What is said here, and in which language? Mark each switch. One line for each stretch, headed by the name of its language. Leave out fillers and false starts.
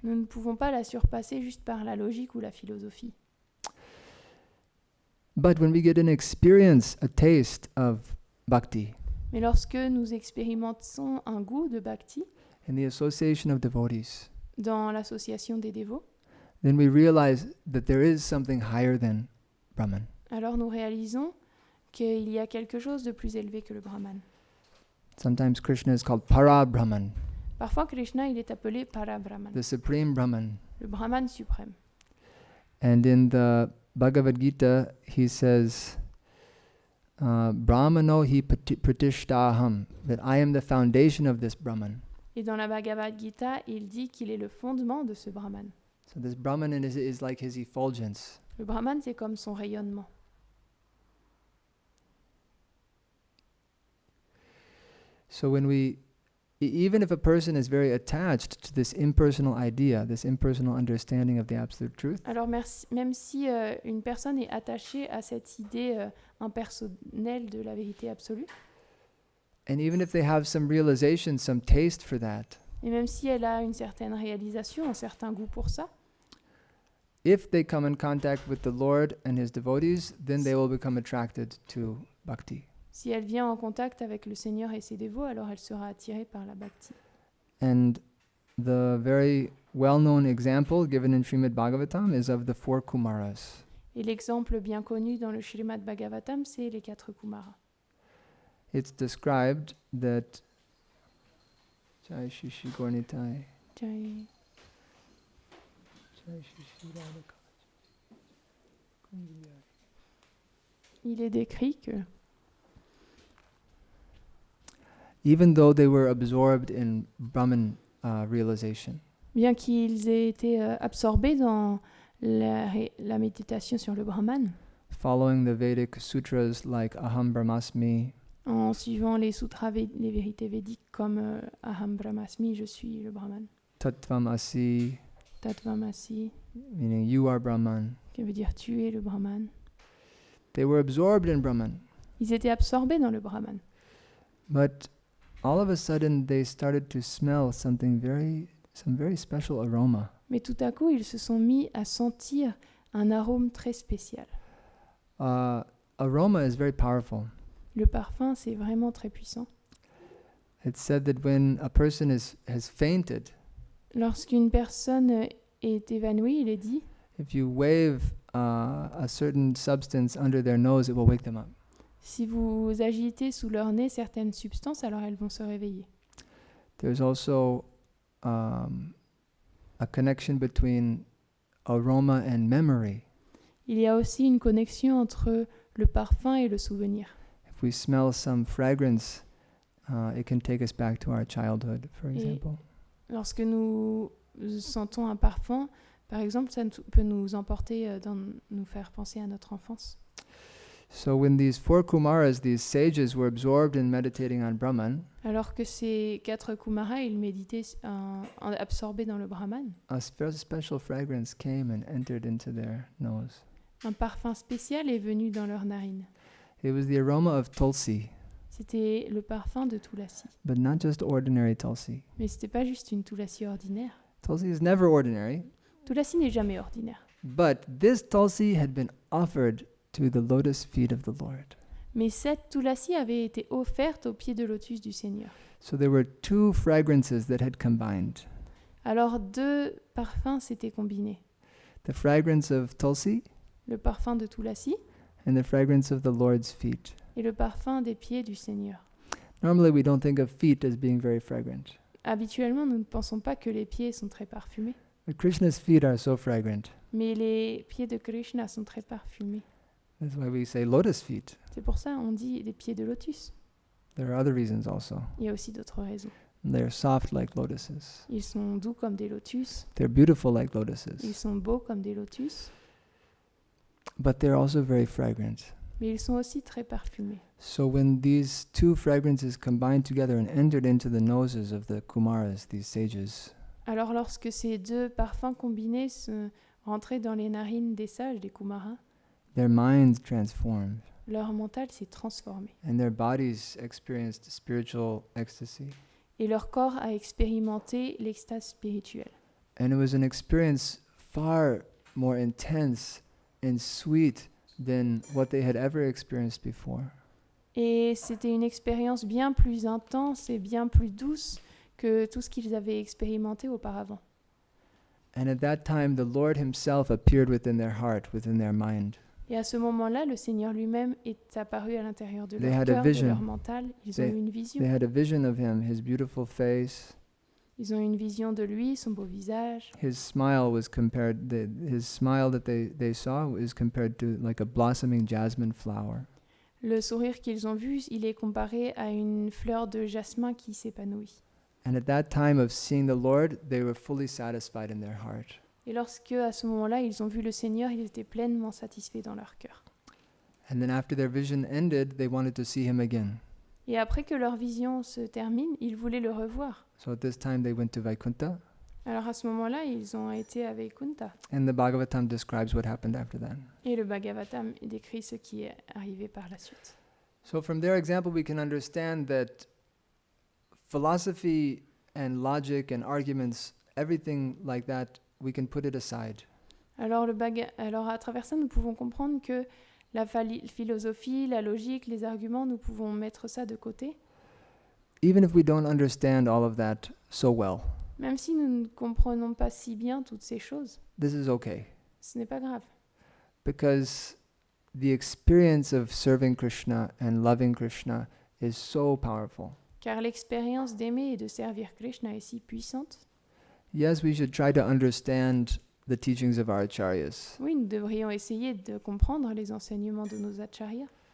French: nous ne pouvons pas la surpasser juste par la logique ou la philosophie.
English: But when we get an experience, a taste of bhakti,
French: Mais lorsque nous expérimentons un goût de bhakti
English: in the association of devotees,
French: dans l'association des dévots,
English: then we realize that there is something higher than Brahman.
French: alors nous réalisons qu'il y a quelque chose de plus élevé que le Brahman.
English: Sometimes Krishna is called Para-Brahman,
French: Parfois, Krishna, il est appelé Para-Brahman,
English: the supreme Brahman.
French: le Brahman suprême.
English: And in the Bhagavad Gita, he says,
Sanskrit: Brahmano hi pratishtaham,
English: that I am the foundation of this Brahman.
French: Et dans la Bhagavad Gita, il dit qu'il est le fondement de ce Brahman.
English: So this Brahman is like his effulgence.
French: Le Brahman, c'est comme son rayonnement.
English: So when even if a person is very attached to this impersonal idea, this impersonal understanding of the absolute truth,
French: Alors même si une personne est attachée à cette idée impersonnelle de la vérité absolue,
English: and even if they have some realization, some taste for that,
French: et même si elle a une certaine réalisation, un certain goût pour ça,
English: if they come in contact with the Lord and his devotees, then they will become attracted to bhakti.
French: si elle vient en contact avec le Seigneur et ses dévots, alors elle sera attirée par la bhakti.
English: And the very well-known example given in Srimad Bhagavatam is of the 4 Kumaras.
French: Et l'exemple bien connu dans le Srimad Bhagavatam, c'est les 4 Kumaras.
English: It's described that Jai Shishi Gornitai, Jai- Jai Shishi Radha Kaja.
French: Il est décrit que
English: Even though they were absorbed in Brahman realization,
French: bien qu'ils aient été absorbés dans la méditation sur le Brahman,
English: following the Vedic sutras like
Sanskrit: Aham Brahmasmi,
French: en suivant les sutras, les vérités védiques comme
Sanskrit: Aham Brahmasmi,
French: je suis le Brahman,
Sanskrit: Tattvam Asi, Tattvamasi,
English: meaning you are Brahman,
French: qui veut dire tu es le Brahman.
English: they were absorbed in Brahman.
French: Ils étaient absorbés dans le Brahman.
English: But all of a sudden they started to smell some very special aroma.
French: Mais tout à coup, ils se sont mis à sentir un arôme très spécial.
English: Aroma is very powerful.
French: Le parfum, c'est vraiment très puissant.
English: It's said that when a person has fainted,
French: Lorsqu'une personne est évanouie, il est dit,
English: if you wave a certain substance under their nose, it will wake them up.
French: si vous agitez sous leur nez certaines substances, alors elles vont se réveiller.
English: There's also a connection between aroma and memory.
French: Il y a aussi une connexion entre le parfum et le souvenir.
English: If we smell some fragrance, it can take us back to our childhood, for example.
French: Lorsque nous sentons un parfum, par exemple, ça peut nous emporter, nous faire penser à notre enfance.
English: So when these 4 Kumaras, these sages, were absorbed in meditating on Brahman,
French: Alors que ces 4 Kumaras, ils méditaient absorbés dans le Brahman,
English: a special fragrance came and entered into their nose.
French: un parfum spécial est venu dans leurs narines.
English: It was the aroma of tulsi,
French: C'était le parfum de Tulasi.
English: but not just ordinary tulsi.
French: Mais c'était pas juste une Tulasi ordinaire.
English: Tulsi is never ordinary,
French: Tulasi n'est jamais ordinaire.
English: but this tulsi had been offered to the lotus feet of the Lord.
French: Mais cette Tulasi avait été offerte au pied de lotus du Seigneur.
English: So there were 2 fragrances that had combined.
French: Alors 2 parfums s'étaient combinés.
English: the fragrance of tulsi,
French: le parfum de Tulasi
English: and the fragrance of the Lord's feet.
French: et le parfum des pieds du Seigneur.
English: Normally, we don't think of feet as being very fragrant,
French: Habituellement, nous ne pensons pas que les pieds sont très parfumés,
English: but Krishna's feet are so fragrant.
French: mais les pieds de Krishna sont très parfumés.
English: That's why we say lotus feet.
French: C'est pour ça on dit les pieds de lotus.
English: There are other reasons also.
French: Il y a aussi d'autres raisons.
English: They're soft like lotuses.
French: Ils sont doux comme des lotus,
English: They're beautiful like
French: ils
English: lotuses,
French: sont beaux comme des lotus,
English: but they're also very fragrant.
French: mais ils sont aussi très parfumés.
English: So when these two fragrances combined together and entered into the noses of the Kumaras, these sages,
French: Alors lorsque ces deux parfums combinés se rentraient dans les narines des sages, des Kumaras,
English: their minds transformed
French: leur mental s'est transformé
English: and their bodies experienced spiritual ecstasy.
French: et leur corps a expérimenté l'extase spirituelle.
English: And it was an experience far more intense and sweet than what they had ever experienced before.
French: Et c'était une expérience bien plus intense et bien plus douce que tout ce qu'ils avaient expérimenté auparavant.
English: And at that time, the Lord Himself appeared within their heart, within their mind.
French: Et à ce moment-là, le Seigneur lui-même est apparu à l'intérieur de
English: They
French: leur
English: had a
French: cœur, de
English: vision.
French: leur mental. Ils ont eu une
English: They
French: vision.
English: had a vision of Him, His beautiful face.
French: Ils ont eu une vision de lui, son beau visage.
English: His smile was compared, his smile that they saw is compared to like a blossoming jasmine flower.
French: Le sourire qu'ils ont vu, il est comparé à une fleur de jasmin qui s'épanouit.
English: And at that time of seeing the Lord, they were fully satisfied in their heart.
French: Et lorsque, à ce moment-là, ils ont vu le Seigneur, ils étaient pleinement satisfaits dans leur cœur.
English: And then after their vision ended, they wanted to see Him again.
French: Et après que leur vision se termine, ils voulaient le revoir.
English: So at this time, they went to Vaikuntha,
French: Alors à ce moment-là, ils ont été avec Kunta.
English: and the Bhagavatam describes what happened after that.
French: Et le Bhagavatam décrit ce qui est arrivé par la suite.
English: So from their example, we can understand that philosophy and logic and arguments, everything like that, we can put it aside.
French: Alors à travers ça, nous pouvons comprendre que la philosophie, la logique, les arguments, nous pouvons mettre ça de côté,
English: Even if we don't understand all of that so well,
French: même si nous ne comprenons pas si bien toutes ces choses.
English: this is okay.
French: Ce n'est pas grave,
English: Because the experience of serving Krishna and loving Krishna is so powerful.
French: car l'expérience d'aimer et de servir Krishna est si puissante.
English: Yes, we should try to understand the teachings of our acharyas,
French: Oui, nous devrions essayer de comprendre les enseignements de nos acharyas.